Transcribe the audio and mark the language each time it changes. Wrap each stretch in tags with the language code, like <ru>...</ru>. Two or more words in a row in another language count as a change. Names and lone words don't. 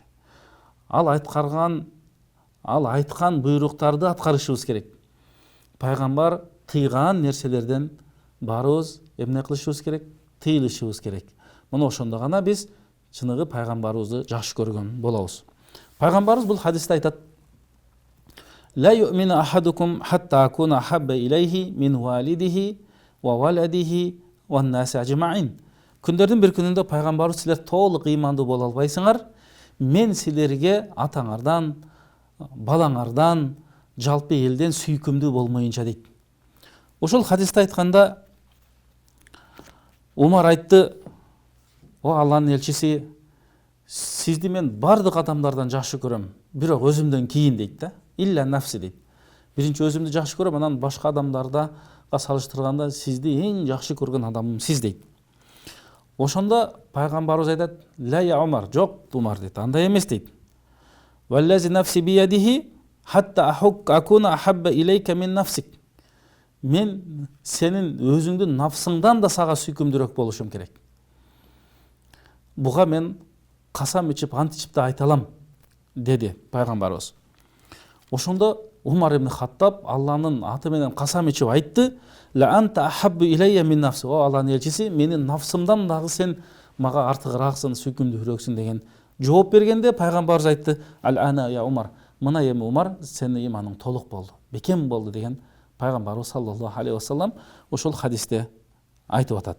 <ky>Ал айткан буйруктарды аткарышыбыз керек. Пайгамбар тыйган нерселерден барыбыз эмне кылышыбыз керек, тыйылышыбыз керек. Мына ошондо гана биз чыныгы пайгамбарыбызды жакшы көргөн болобуз. Пайгамбарыбыз бул хадисте айтат:</ky> <ar>لا يؤمن أحدكم حتى أكون أحب إليه من والده وولده والناس أجمعين.</ar> <ky>Күндөрдүн бир күнүндө пайгамбарыбыз силер толук ыймандуу боло албайсыңар, мен силерге атаңардан, балаңардан, жалпы элден сүйкүмдүү болмоюнча дейт. Ошол хадисте айтканда Умар айтты: "О Алланын элчиси, сизди мен бардык адамдардан жакшы көрөм, бирок өзүмдөн кийин" дейт да.</ky> <ar>إلا نفسي дейт.</ar> <ky>Биринчи өзүмдү жакшы көрөм, анан башка адамдарга салыштырганда сизди эң жакшы көргөн адамым сиз дейт. Ошондо пайгамбарыбыз айтат:</ky> <ar>"لا يا عمر,</ar> <ky>жок Умар" дейт. Андай эмес дейт.</ky> <ar>"والذي نفسي بيده حتى أكون أحب إليك من نفسك."</ar> <ky>Мен сенин өзүңдүн нафсыңдан да сага сүйкүмдүүрөөк болушум керек. Буга мен касам ичип, ант ичип да айта алам, деди пайгамбарыбыз. Ошондо Умар ибн Хаттаб Алланын аты менен касам ичип айтты:</ky> <ar>"لأنت أحب إلي من نفسي."</ar> <ky>О Алланын элчиси, менин нафсымдан дагы сен мага артыгырааксың, сүйкүмдүүрөөксүң деген жооп бергенде пайгамбарыбыз айтты:</ky> <ar>"الآن يا عمر."</ar> <ky>Мына эми Умар, сенин иманың толук болду, бекем болду деген пайгамбарыбыз</ky> <ar>صلى الله عليه وسلم</ar> <ky>ошол хадисте айтып атат.</ky>